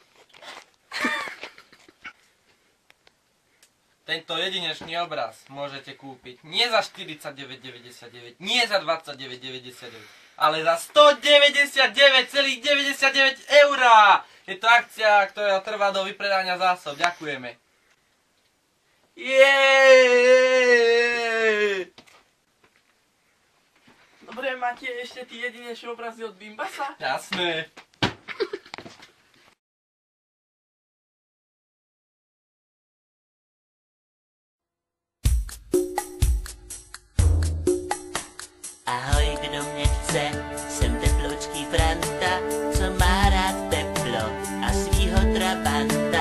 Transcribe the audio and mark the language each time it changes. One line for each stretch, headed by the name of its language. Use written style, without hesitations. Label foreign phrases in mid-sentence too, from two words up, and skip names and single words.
Slovak: Tento jedinečný obraz môžete kúpiť nie za 49,99, nie za 29,99, ale za 199,99 €! Je to akcia, ktorá trvá do vypredania zásob. Ďakujeme. Dobre, máte ešte tí jedinečné obrazy od Bimbasa? Jasné.
Czech: Ahoj, kdo mě chce, jsem teploučký Franta, co má rád teplo a svýho trabanta.